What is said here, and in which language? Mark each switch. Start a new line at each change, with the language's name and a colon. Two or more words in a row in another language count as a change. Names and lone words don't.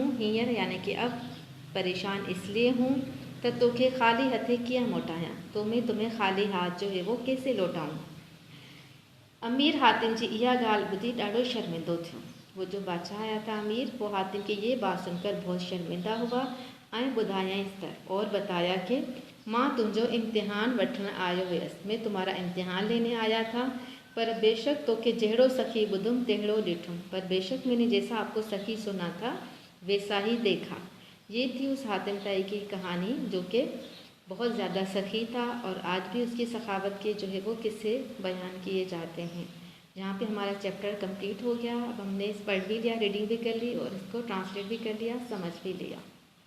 Hindi: हींअर यानी कि अब परेशान इसलिए हूँ तो
Sindhi: तोखे खाली हथे कीअं मोटायां,
Hindi: तो मैं तुम्हें खाली हाथ जो है वो कैसे लौटाऊं।
Sindhi: अमीर हातिम जी इहा ॻाल्हि ॿुधी ॾाढो शर्मिंदो थियो।
Hindi: वो जो बादशाह आया था अमीर, वो हातिम की ये बात सुनकर बहुत शर्मिंदा हुआ
Sindhi: ऐं ॿुधायईंसि त
Hindi: और बताया कि
Sindhi: मां तुंहिंजो इम्तिहान वठण आयो हुयसि,
Hindi: मैं तुम्हारा इम्तिहान लेने आया था, पर बेशक
Sindhi: तोखे जहिड़ो सखी ॿुधुमि तहिड़ो ॾिठुमि,
Hindi: पर बेशक मैंने जैसा आपको सखी सुना था वैसा ही देखा। ये थी उस हातिम ताई की कहानी जो कि बहुत ज़्यादा सखी था और आज भी उसकी सखावत के जो है वो किस्से बयान किए जाते हैं। यहाँ पे हमारा चैप्टर कंप्लीट हो गया। अब हमने इस पढ़ भी लिया, रीडिंग भी कर ली और इसको ट्रांसलेट भी कर लिया, समझ भी लिया।